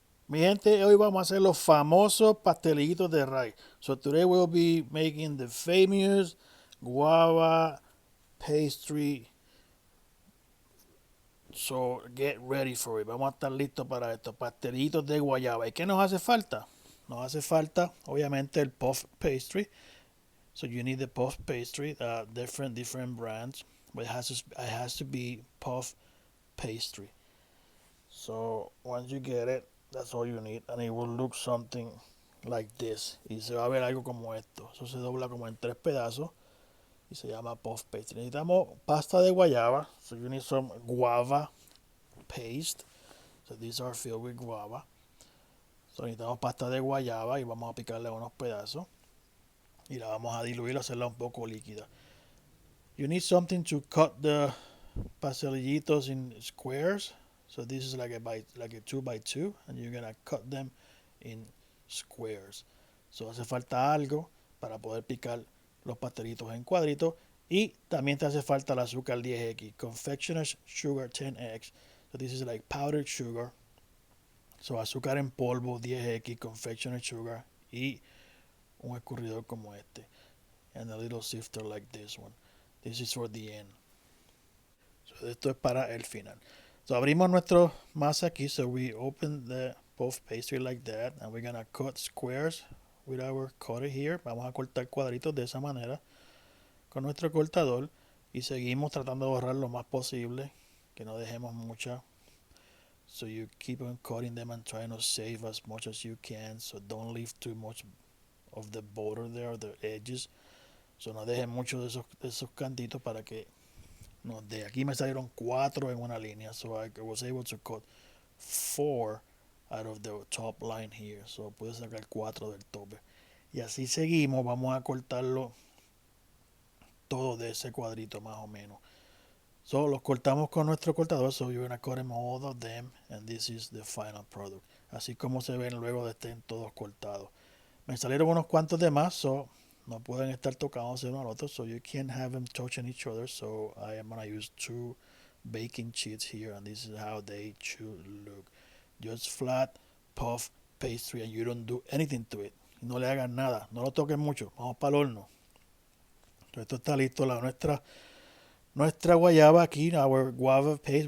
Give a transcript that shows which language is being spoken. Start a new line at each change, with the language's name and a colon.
Spanish: Mi gente, hoy vamos a hacer los famosos pastelitos de rice.
English: So today we'll be making the famous guava pastry. So get ready for it.
Spanish: Vamos a estar listos para estos pastelitos de guayaba. ¿Y qué nos hace falta? Nos hace falta, obviamente, el puff pastry.
English: So you need the puff pastry, different brands, but it has to be puff pastry. So once you get it, that's all you need, and it will look something like this.
Spanish: Y se va a ver algo como esto. Eso se dobla como en tres pedazos y se llama puff pastry. Necesitamos pasta de guayaba.
English: So you need some guava paste. So these are filled with guava.
Spanish: So necesitamos pasta de guayaba y vamos a picarle unos pedazos y la vamos a diluir, hacerla un poco líquida.
English: You need something to cut the pastelillitos in squares. So this is like a 2 by 2, and you're gonna cut them in squares.
Spanish: So hace falta algo para poder picar los pastelitos en cuadritos. Y también te hace falta el azúcar 10x, confectioner's sugar 10x.
English: So this is like powdered sugar.
Spanish: So azúcar en polvo 10x, confectioner's sugar y un escurridor como este.
English: And a little sifter like this one. This is for the end. So
Spanish: esto es para el final. So abrimos nuestro masa aquí.
English: So we open the puff pastry like that. And we're going to cut squares with our cutter here.
Spanish: Vamos a cortar cuadritos de esa manera con nuestro cortador. Y seguimos tratando de borrar lo más posible. Que no dejemos mucha.
English: So you keep on cutting them and trying to save as much as you can. So don't leave too much of the border there, the edges.
Spanish: So no dejen mucho de esos cantitos para que no, de aquí me salieron 4 en una línea.
English: So I was able to cut 4 out of the top line here.
Spanish: So pude sacar 4 del tope. Y así seguimos. Vamos a cortarlo todo de ese cuadrito más o menos. So los cortamos con nuestro cortador.
English: So you're gonna cut them all of them. And this is the final product.
Spanish: Así como se ven luego de estén todos cortados. Me salieron unos cuantos de más. So no pueden estar tocándose uno al otro,
English: so you can't have them touching each other. So I am gonna use 2 baking sheets here, and this is how they should look. Just flat puff pastry, and you don't do anything to it.
Spanish: No le hagan nada, no lo toquen mucho. Vamos para el horno. Entonces, esto está listo, nuestra guayaba aquí,
English: our guava paste.